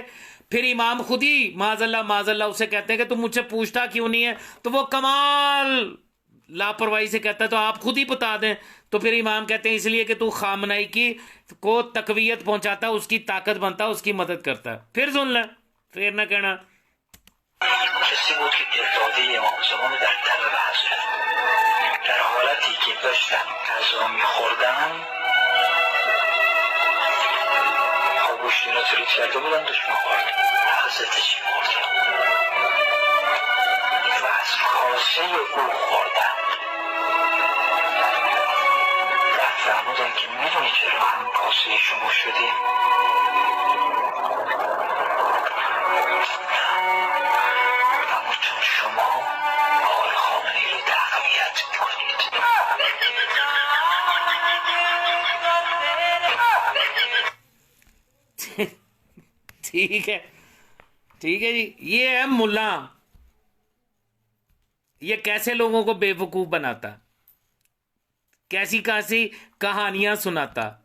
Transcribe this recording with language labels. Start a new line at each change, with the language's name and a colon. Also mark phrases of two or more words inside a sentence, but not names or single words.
Urdu: پھر امام خود ہی معاذاللہ اسے کہتے ہیں کہ تم مجھ سے پوچھتا کیوں نہیں ہے. تو وہ کمال لاپرواہی سے کہتا ہے تو آپ خود ہی بتا دیں. تو پھر امام کہتے ہیں اس لیے کہ تو خامنائی کی کو تقویت پہنچاتا، اس کی طاقت بنتا، اس کی مدد کرتا ہے. پھر سن لیں، پھر نہ کہنا
Persian: کسی بود که دلداده امام زمان در طلب حضرت در حالتی که داشتن غذا میخوردن، گوشت اینا تریت کرده بودن داشت میخورد، حضرت چی خوردن و از کاسه او خوردن. بعد فرمودن که میدونی چرا هم کاسه شما شدیم؟ اما چون شما آقای خامنه‌ای رو تقویت میکنید.
Urdu: ٹھیک ہے جی. یہ ہے ملا، یہ کیسے لوگوں کو بیوقوف بناتا، کیسی کیسی کہانیاں سناتا.